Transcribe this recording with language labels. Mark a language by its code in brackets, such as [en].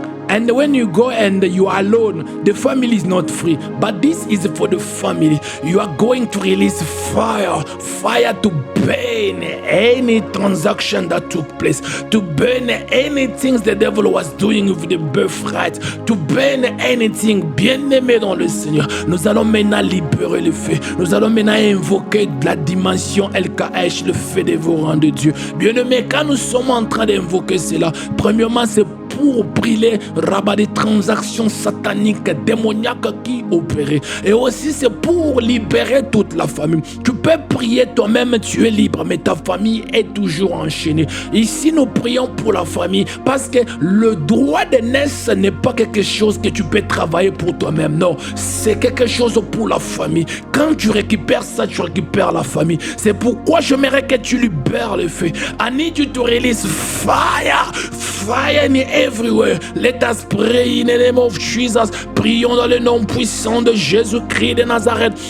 [en] And when you go and you are alone, the family is not free. But this is for the family. You are going to release fire to burn any transaction that took place, to burn anything the devil was doing with the birthright, to burn anything. [fr] Bien-aimé dans le Seigneur, nous allons maintenant libérer le feu. Nous allons maintenant invoquer la dimension LKH, le feu dévorant de Dieu. Bien-aimé, quand nous sommes en train d'invoquer cela, premièrement, c'est pour brûler rabat des transactions sataniques, démoniaques qui opéraient. Et aussi c'est pour libérer toute la famille. Tu peux prier toi-même, tu es libre, mais ta famille est toujours enchaînée. Ici nous prions pour la famille parce que le droit de naissance n'est pas quelque chose que tu peux travailler pour toi-même. Non, c'est quelque chose pour la famille. Quand tu récupères ça, tu récupères la famille. C'est pourquoi j'aimerais que tu libères le feu. [en] I need you to release fire everywhere. Let us pray in the name of Jesus. [fr] Prions dans le nom puissant de Jésus-Christ de Nazareth.